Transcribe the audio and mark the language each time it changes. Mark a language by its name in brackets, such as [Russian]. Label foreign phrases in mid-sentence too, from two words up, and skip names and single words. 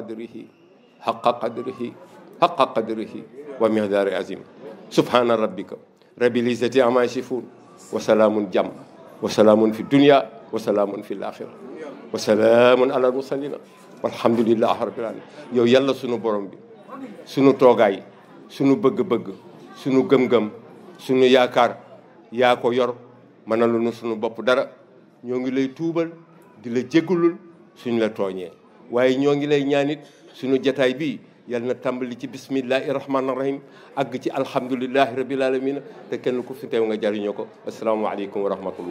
[Arabic] قدره ومقدار عظيم سبحان ربك رب العزة عما يصفون وسلام جم وسلام في الدنيا وسلام في الآخرة وسلام على المرسلين والحمد لله رب العالمين [Wolof] yow yàlla sunu borom bi sunu toogaay sunu bëgg-bëgg sunu gëm-gëm sunu yaakaar yaa ko yor mënalu nu sunu bopp dara ñoo ngi lay tuubal di la jégalul suñu la tooñee waaye ñoo ngi lay ñaanit sunu jataay bi yal na tàmbali ci [Arabic] بسم الله الرحمن الرحيم [Wolof] àgg ci [Arabic] الحمد لله رب العالمين [Wolof] te kenn ku fi teew nga jariñoo ko [Arabic] السلام عليكم ورحمة الله.